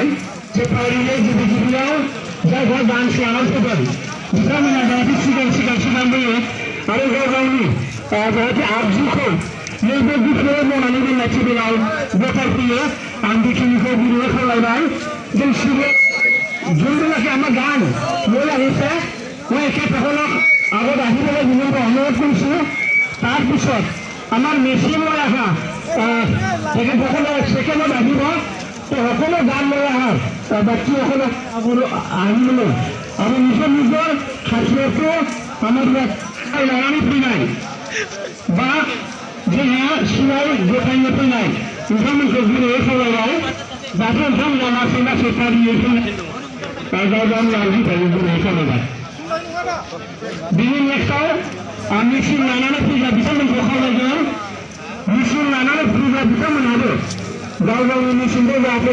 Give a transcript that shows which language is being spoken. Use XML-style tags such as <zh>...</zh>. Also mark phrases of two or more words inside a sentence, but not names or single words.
<brx>जे फारियै गिबियाव जायहा डान्स लानानै फैगोन बिथांमोना जाहाथे सिगां बोयो आरो गाव गावनि जाहाथे आगजुखौ नैबे गुफुराव मावनानै दोननाय टेबोलाव गथायफैयो आं बेखिनिखौ गुरुयै खावलायबाय जों</brx> <as>যোনবিলাকে আমাৰ গান লৈ আহিছে মই এখেতসকলক আগত আহিবলৈ বিনম্ৰ অনুৰোধ কৰিছোঁ তাৰপিছত আমাৰ মেচিন লৈ অহা তেখেতসকলে ছেকেণ্ডত আহিব সকলো গান লৈ আহক বাকীসকলে আহিবলৈ আৰু নিজৰ নিজৰ খাদ্যটো আমাৰ ইয়াত লাগানি</as> <brx>फैनाय बा जोंहा सिनाय गथायनो फैनाय नोंथांमोनखौ गुरैयै खावलायबाय दाथ' नोंथांमोना लासै लासै फारियै फैनाय गावगाव लाजि थायो गुरैयै खावलायबाय बिनि नेक्स्टआव मिसिन लानानै फैग्रा बिथांमोनखौ खावलायगोन मिसिन लानानै फैग्रा बिथांमोनहाबो गाव गावनि मिसिनखौ जाहाथे</brx>